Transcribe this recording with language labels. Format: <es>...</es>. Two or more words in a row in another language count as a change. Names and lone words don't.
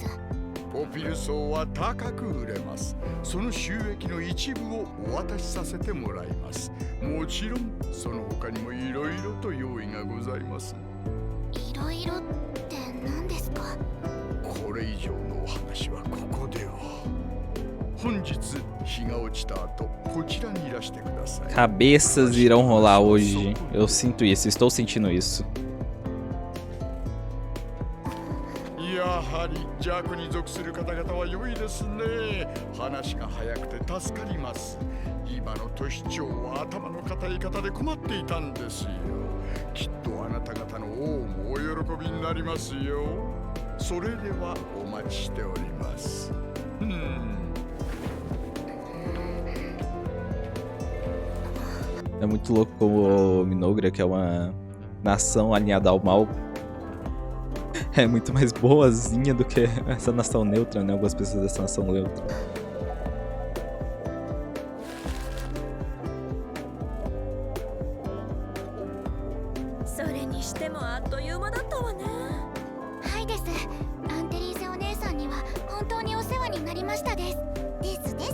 <ja>ポピルソウは高く売れます。その収益の一部をお渡しさせてもらいます。もちろんその他にもいろいろと用意がございます。いろいろって何ですか。これ以上のお話はここでは。本日日が落ちた後、こちらにいらしてください。</ja> <pt>Cabeças irão rolar hoje. Eu sinto isso, estou sentindo isso.</pt> <ja>やはり弱に属する方々は良いですね。話が早くて助かります。今の都市長は頭の固い方で困っていたんですよ。きっとあなた方の王もお喜びになりますよ。それではお待ちしております。</ja> <pt>É muito louco como Minogra, que é uma nação alinhada ao mal, é muito mais boazinha do que essa nação neutra, né? Algumas pessoas dessa nação neutra.</pt> <ja>それにしてもあっという間だったわね。はいです。アンテリーゼお姉さんには本当にお世話になりましたです。ですです。</ja>